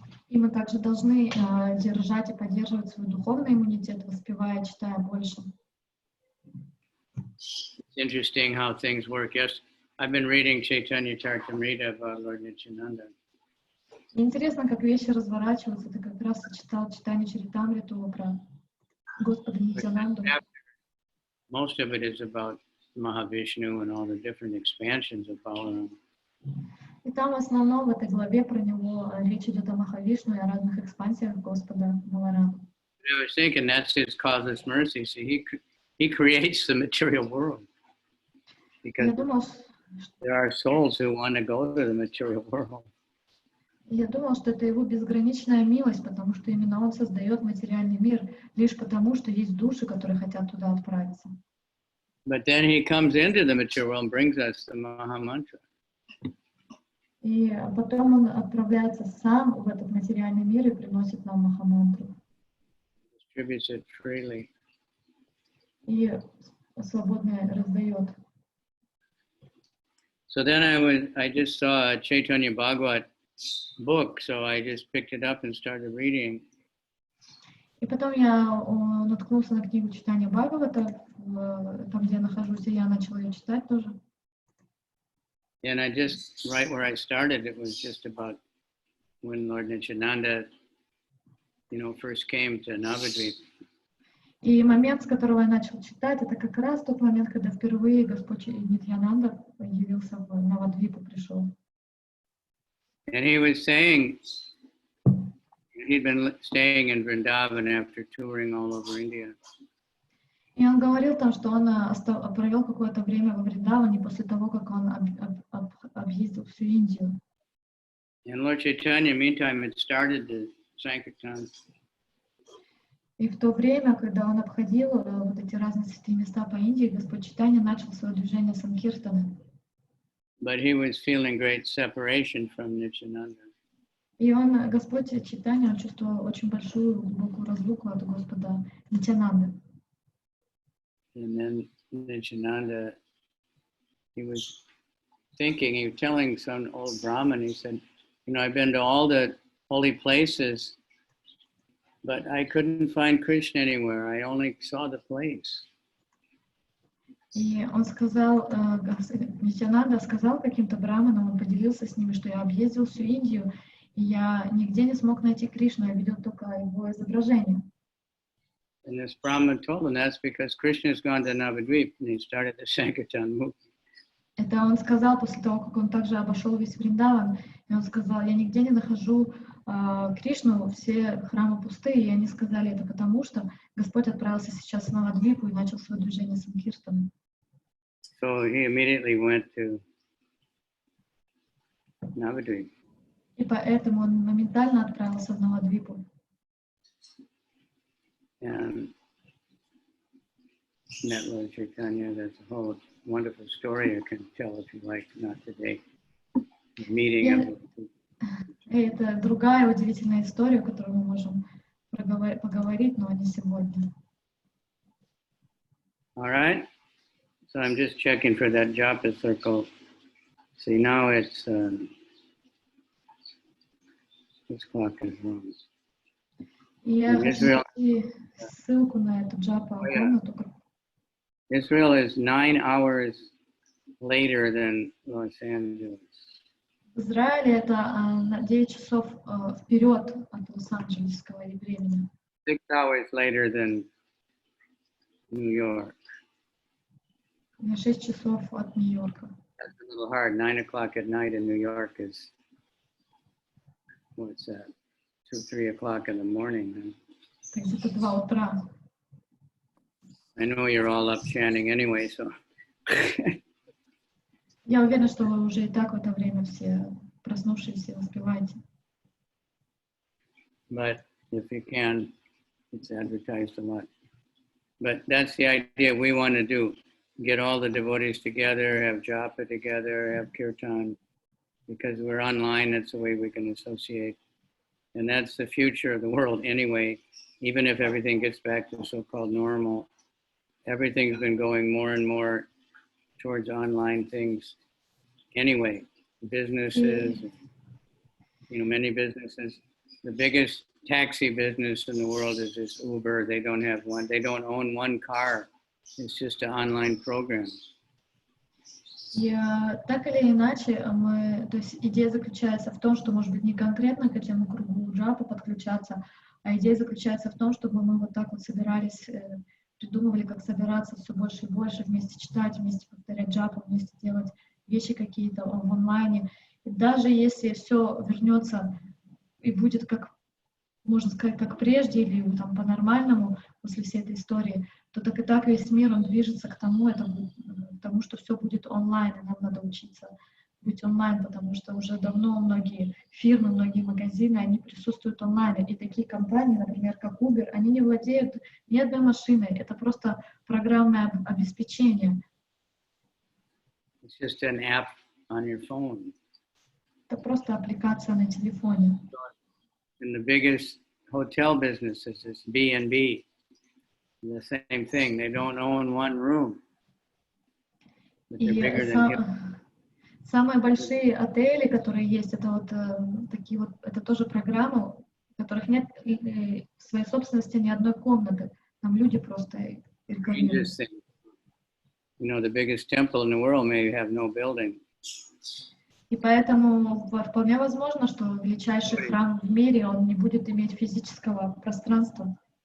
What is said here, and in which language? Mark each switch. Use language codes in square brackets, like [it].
[ru] И мы также должны держать и поддерживать свой духовный иммунитет, воспевая, читая больше. [en] It's interesting how things work. Yes, I've been reading Chaitanya Charitamrita about Lord Nityananda. [ru] Интересно, как вещи разворачиваются. Ты как раз читал читание Чаритамриту про Господа Нитянанду. [en] Most of it is about Mahavishnu and all the different expansions of Balaram. [ru] И там в основном в этой главе про него речь идет о Махавишну и о разных экспансиях Господа Баларама. [en] I was thinking that's his causeless mercy. See, he creates the material world because there are souls who want to go to the material world. [ru] Я думал, что это его безграничная милость, потому что именно он создает материальный мир лишь потому, что есть души, которые хотят туда отправиться. [en] But then he comes into the material world and brings us the Maha Mantra. [ru] И потом он отправляется сам в этот материальный мир и приносит нам Махамантру. [en] Distributes it freely. [ru] И свободно раздает. [en] So then I just saw a Chaitanya Bhagavat book, so I just picked it up and started reading. [ru] И потом я наткнулся на книгу читания Бхагавата, там, где я нахожусь, и я начала ее читать тоже. [en] And I just, right where I started, it was just about when Lord Nityananda, you know, first came to Navadvip. [ru] И момент, с которого я начал читать, это как раз тот момент, когда впервые Господь Нитьянанда явился в Навадвипу, пришел. [en] And he was saying, he'd been staying in Vrindavan after touring all over India. [ru] И он говорил там, что он провел какое-то время во Вриндаване после того, как он объездил всю Индию. [en] And Lord Chaitanya, meantime, had started the Sankirtan. [ru] И в то время, когда он обходил вот эти разные святые места по Индии, Господь Чайтанья начал свое движение Санкиртана. [en] But he was feeling great separation from Nityananda. [ru] И он, Господь Чайтанья, он чувствовал очень большую глубокую разлуку от Господа Нитьянанды. [en] And then Nityananda, he was thinking, he was telling some old Brahmin, he said, you know, I've been to all the holy places, but I couldn't find Krishna anywhere. I only saw the place. [ru] И он сказал, Нитьянанда сказал каким-то браманам, он поделился с ними, что я объездил всю Индию, и я нигде не смог найти Кришну, я видел только его изображение. [en] And this Brahman told him that's because Krishna has gone to Navadvip and he started the Sankirtan movement. [ru] Это он сказал после того, как он также обошел весь Вриндаван, и он сказал, я нигде не нахожу Кришну, все храмы пустые, и они сказали это потому, что Господь отправился сейчас в Навадвипу и начал свое движение Санкиртана. [en] So he immediately went to Navadvip. [ru] И поэтому он моментально отправился в Навадвипу. [en] And met Lord Chaitanya. That's a whole wonderful story I can tell if you like, not today. Meeting of [ru] это другая удивительная история, которую мы можем поговорить, но не сегодня. [en] All right. So I'm just checking for that japa circle. See, now it's this clock is wrong. [ru] Я хочу найти ссылку на эту джапа комнату. [en] Israel is 9 hours later than Los Angeles. [ru] В Израиле это на 9 часов вперед от Лос-Анджелесского времени. [en] 6 hours later than New York. [ru] На 6 часов от Нью-Йорка. [en] That's a little hard. 9 o'clock at night in New York is, what's that? 2, 3 o'clock in the morning. Huh? [ru] Так где-то 2 утра. [en] I know you're all up chanting anyway, so. [ru] Я уверена, что вы уже и так в это время все проснувшиеся успеваете. [en] But if you can, it's advertised a lot. But that's the idea we want to do. Get all the devotees together, have japa together, have kirtan. Because we're online, that's the way we can associate. And that's the future of the world anyway. Even if everything gets back to so-called normal, everything's been going more and more towards online things anyway. Businesses, many businesses. The biggest taxi business in the world is this Uber. They don't have one. They don't own one car. It's just an online program. [ru] И так или иначе, то есть идея заключается в том, что, может быть, не конкретно к этому кругу джапа подключаться, а идея заключается в том, чтобы мы вот так вот собирались, придумывали, как собираться все больше и больше, вместе читать, вместе повторять джапу, вместе делать вещи какие-то в онлайне. И даже если все вернется и будет, как можно сказать, как прежде, или там по-нормальному после всей этой истории, то так и так весь мир, он движется к тому, что все будет онлайн, и нам надо учиться быть онлайн, потому что уже давно многие фирмы, многие магазины, они присутствуют онлайн, и такие компании, например, как Uber, они не владеют ни одной машиной, это просто программное обеспечение. [en] It's just an app on your phone. [ru] Это просто аппликация на телефоне. [en] And the biggest hotel business is this B&B. The same thing. They don't own one room. But they're bigger than [ru] самые большие отели, которые есть, это вот такие вот, это тоже программы, в которых нет в своей собственности ни одной комнаты. Там люди просто рекламируют. [en] The biggest temple in the world may have no building. [ru] И поэтому вполне возможно, что величайший храм в мире, он не будет иметь физического пространства.